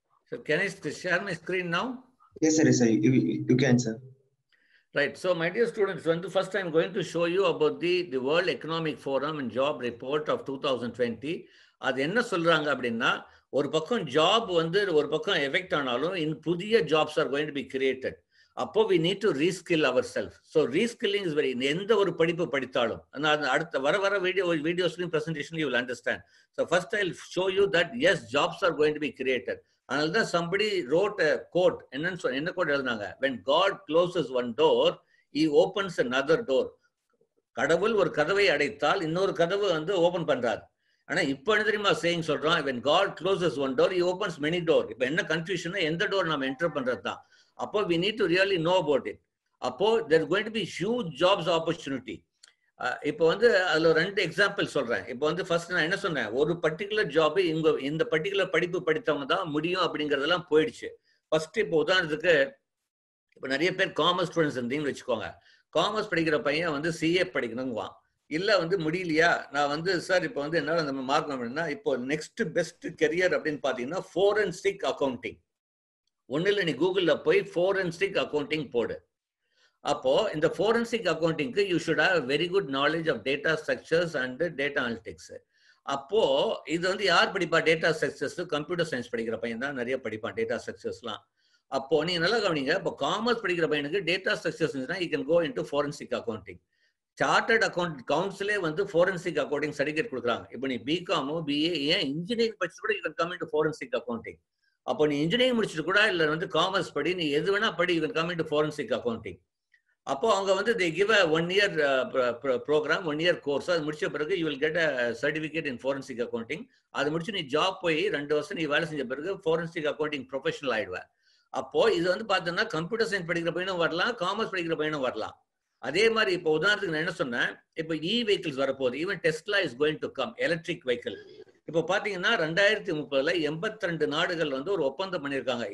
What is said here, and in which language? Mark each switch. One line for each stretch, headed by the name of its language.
English: So can I share my screen now? Yes, sir. Yes, sir. You can, sir. Right. So my dear students, first I'm going to show you about the World Economic Forum and Job Report of 2020.
Tamil: அது என்ன சொல்றாங்க அப்படின்னா, ஒரு பக்கம் job வந்து ஒரு பக்கம் effect ஆனாலும் புதிய
English: Jobs are going to be created. அப்போ we need to reskill ourselves. So reskilling is very,
Tamil: எந்த ஒரு படிப்பு படித்தாலும் அடுத்த வர வீடியோஸ்லையும்
English: presentation you will understand. So first I'll show you that yes, jobs are going to be created.
Tamil: அதனால தான்
English: somebody wrote a quote.
Tamil: என்ன quote எழுதுனாங்க?
English: When God closes one door, he opens another door.
Tamil: கடவுள் ஒரு கதவை அடைத்தால் இன்னொரு கதவு வந்து ஓபன் பண்றாரு. ஆனா இப்ப என்ன தெரியுமா சேயிங் சொல்றோம்?
English: When God closes one door, he opens many doors.
Tamil: இப்ப என்ன கன்ஃபியூஷன்? எந்த டோர் நம்ம என்டர் பண்றது தான். அப்போ
English: we need to really know about it. அப்போ there's going to be huge jobs opportunity.
Tamil: இப்போ வந்து அதுல 2 எக்ஸாம்பிள் சொல்றேன். இப்போ வந்து ஃபர்ஸ்ட் நான் என்ன சொன்னேன், ஒரு பர்டிகுலர் ஜாப் இந்த பர்டிகுலர் படிப்பு படித்தவங்க தான் முடியும் அப்படிங்கறதெல்லாம் போயிடுச்சு. ஃபர்ஸ்ட் இப்போ உதாரணத்துக்கு இப்போ நிறைய பேர் காமர்ஸ் ஸ்டூடெண்ட்ஸ் இருந்தீங்கன்னு வச்சுக்கோங்க. காமர்ஸ் படிக்கிற பையன் வந்து சிஏ படிக்கணுங்குவான். இல்ல வந்து முடியலையா, நான் வந்து சார் இப்போ வந்து என்னால நம்ம மார்க் அப்படின்னா இப்போ நெக்ஸ்ட் பெஸ்ட் கெரியர் அப்படின்னு பாத்தீங்கன்னா ஃபோரன்சிக் அக்கௌண்டிங். ஒன்னும் இல்லை, நீ கூகுளில் போய் ஃபோரன்சிக் அக்கௌண்டிங் போடு. அப்போ இந்த forensic அக்கௌண்டிங்க்கு
English: You should have very good knowledge of data structures and data analytics.
Tamil: அப்போ இது வந்து யார் படிப்பா? டேட்டா ஸ்ட்ரக்சர்ஸ், கம்ப்யூட்டர் சயின்ஸ் படிக்கிற பையன் தான் நிறைய படிப்பான் டேட்டா ஸ்ட்ரக்சர்ஸ்லாம். அப்போ நீங்க நல்லா கவனிங்க, இப்போ காமர்ஸ் படிக்கிற பையனுக்கு data structures
English: you can go into
Tamil: forensic accounting. Chartered account கவுன்சிலே வந்து ஃபோரன்சிக் அக்கௌண்டிங் சர்டிஃபிகேட் கொடுக்குறாங்க. இப்போ நீ பிகாமோ பிஏ ஏன் இன்ஜினியரிங் படிச்சு கூட
English: you can come into
Tamil: forensic accounting. அப்போ நீ இன்ஜினியரிங் முடிச்சுட்டு கூட இல்லை வந்து காமர்ஸ் படி, நீ எது வேணா படி,
English: you can come into
Tamil: forensic accounting. அப்போ அவங்க வந்து
English: they give a 1 year program, 1 year course.
Tamil: அது முடிச்ச பிறகு
English: you will get a certificate in forensic accounting.
Tamil: அது முடிச்சு நீ ஜாப் போய் 2 வருஷம் நீ வேலை செஞ்ச பிறகு forensic accounting ப்ரொஃபஷனல் ஆயிடுவ. அப்போ இது வந்து பார்த்தோம்னா கம்ப்யூட்டர் சயின்ஸ் படிக்கிற பையனும் வரலாம், காமர்ஸ் படிக்கிற பையனும் வரலாம். அதே மாதிரி இப்போ உதாரணத்துக்கு நான் என்ன சொன்னேன், இப்போ இ வெஹிக்கிள்ஸ் வரப்போகுது.
English: even Tesla is going to come,
Tamil: electric vehicle. இப்போ பாத்தீங்கன்னா 2030 82 நாடுகள் வந்து ஒரு ஒப்பந்தம் பண்ணியிருக்காங்க.